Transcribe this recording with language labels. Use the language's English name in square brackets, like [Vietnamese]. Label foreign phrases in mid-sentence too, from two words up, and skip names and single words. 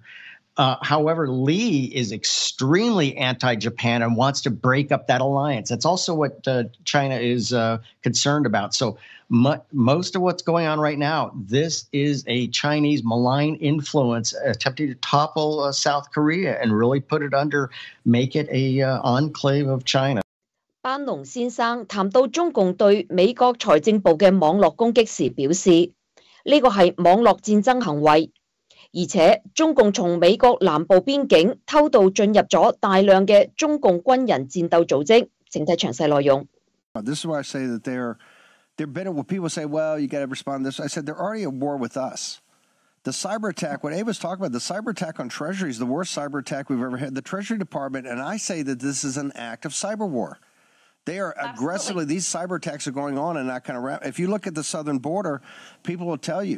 [English] However, Lee is extremely anti-Japan and wants to break up that alliance. That's also what China is concerned about. So most of what's going on right now, this is a Chinese malign influence attempting to topple South Korea and really make it a enclave of China. [Cantonese] 班農先生談到中共對美國財政部嘅網絡攻擊時表示，呢個係網絡戰爭行為。而且中共從美國南部邊境偷渡進入咗大量嘅中共軍人戰鬥組織。請睇詳細內容。 [English] This is why I say that they're better. When people say, "Well, you got to respond to this," I said they're already at war with us. The cyber attack, what Ava's talking about, the cyber attack on Treasury is the worst cyber attack we've ever had. The Treasury Department, and I say that this is an act of cyber war. They are aggressively, these cyber attacks are going on in that kind of if you look at the southern border, people will tell you.